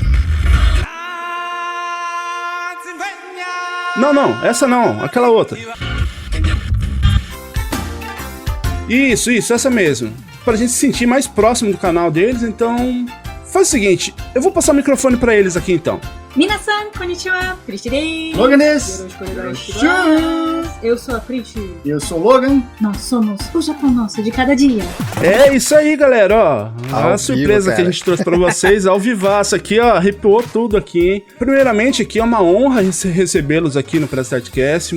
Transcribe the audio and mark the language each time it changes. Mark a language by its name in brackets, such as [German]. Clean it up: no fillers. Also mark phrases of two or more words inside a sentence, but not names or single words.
[Portuguese] Não, essa não, aquela outra. Isso, essa mesmo. Pra gente se sentir mais próximo do canal deles, então faz o seguinte, eu vou passar o microfone pra eles aqui então. [Japanese] みなさん、こんにちは、Pritiです. Logan desu. [Portuguese] Eu sou a Priti. E eu sou o Logan. Nós somos o Japão Nosso de cada dia. É isso aí, galera, ó. Ao A surpresa vivo, que a gente trouxe pra vocês, ao vivaço aqui, ó. Arrepiou tudo aqui, hein? Primeiramente, aqui é uma honra recebê-los aqui no Press Startcast.